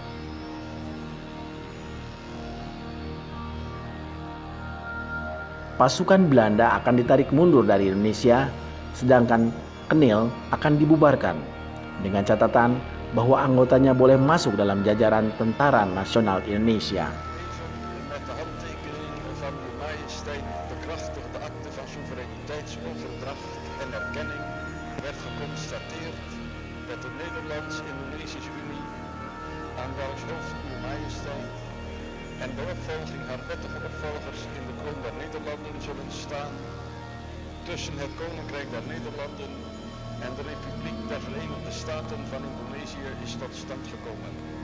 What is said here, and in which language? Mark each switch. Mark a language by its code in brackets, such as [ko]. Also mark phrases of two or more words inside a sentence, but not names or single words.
[id] Pasukan Belanda akan ditarik mundur dari Indonesia, sedangkan Kenil akan dibubarkan, dengan catatan bahwa anggotanya boleh masuk dalam jajaran Tentara Nasional Indonesia. [nl] Met de handtekening van Uw Majesteit bekrachtigde akte van soevereiniteitsoverdracht en erkenning werd geconstateerd dat de Nederlands-Indonesische Unie aan welks hoofd Uw Majesteit en de opvolging haar wettige opvolgers in de kroon der Nederlanden zullen staan tussen het Koninkrijk der Nederlanden en de Republiek der Verenigde Staten van Indonesië is tot stand gekomen.